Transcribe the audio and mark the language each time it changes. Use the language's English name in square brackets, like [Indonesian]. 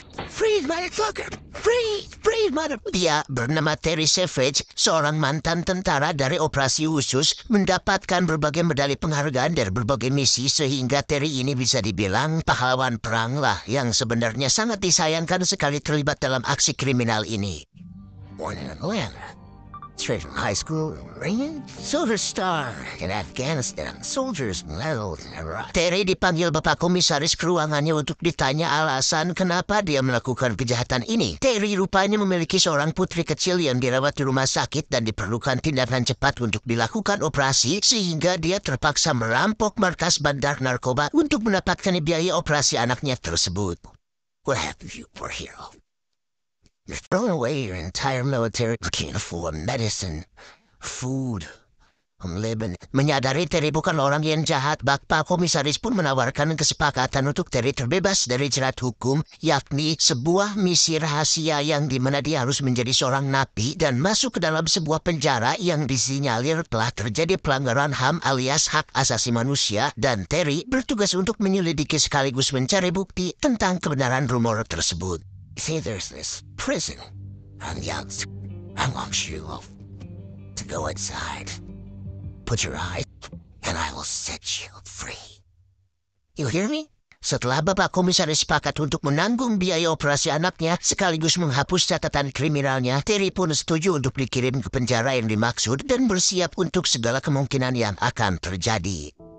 [English] Freeze, motherfucker! Freeze, motherfucker! [Indonesian] Dia bernama Terry Savage, seorang mantan tentara dari operasi khusus, mendapatkan berbagai medali penghargaan dari berbagai misi, sehingga Terry ini bisa dibilang pahlawan perang lah, yang sebenarnya sangat disayangkan sekali terlibat dalam aksi kriminal ini. [English] Born in Atlanta. Straight from high school, Marine, Silver Star in Afghanistan, Soldiers Medal in Iraq. [Indonesian] Terry dipanggil Bapak Komisaris ke ruangannya untuk ditanya alasan kenapa dia melakukan kejahatan ini. Terry rupanya memiliki seorang putri kecil yang dirawat di rumah sakit dan diperlukan tindakan cepat untuk dilakukan operasi, sehingga dia terpaksa merampok markas bandar narkoba untuk mendapatkan biaya operasi anaknya tersebut. [English] What happened to you, poor hero? You're throwing away your entire military. You can't afford medicine, food. I'm living. [Indonesian] Menyadari Terry bukan orang yang jahat, Bapak Komisaris pun menawarkan kesepakatan untuk Terry terbebas dari jerat hukum, yakni sebuah misi rahasia yang dimana dia harus menjadi seorang napi dan masuk ke dalam sebuah penjara yang disinyalir telah terjadi pelanggaran HAM alias hak asasi manusia, dan Terry bertugas untuk menyelidiki sekaligus mencari bukti tentang kebenaran rumor tersebut. [English] See, there's this prison on the outside. I want you to go inside. Put your eyes, and I will set you free. You hear me? [Indonesian] Setelah Bapak Komisaris sepakat untuk menanggung biaya operasi anaknya, sekaligus menghapus catatan kriminalnya, Terry pun setuju untuk dikirim ke penjara yang dimaksud dan bersiap untuk segala kemungkinan yang akan terjadi.